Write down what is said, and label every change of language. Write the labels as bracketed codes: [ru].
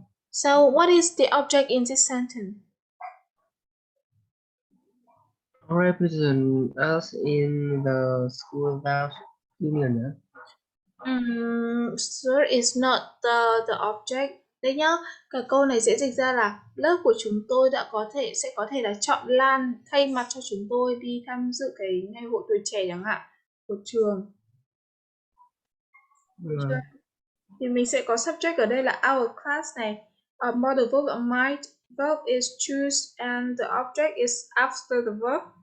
[en] So what is the object in this sentence? Represent us in the school youth union. Sir is not the object. [vi] Đấy nhá, cả câu này sẽ dịch ra là lớp của chúng tôi sẽ có thể là chọn Lan thay mặt cho chúng tôi đi tham dự cái ngày hội tuổi trẻ chẳng hạn của trường. Thì mình sẽ có subject ở đây là [en] our class [vi] này. [en] Modal verb might, verb is choose and the object is after the verb.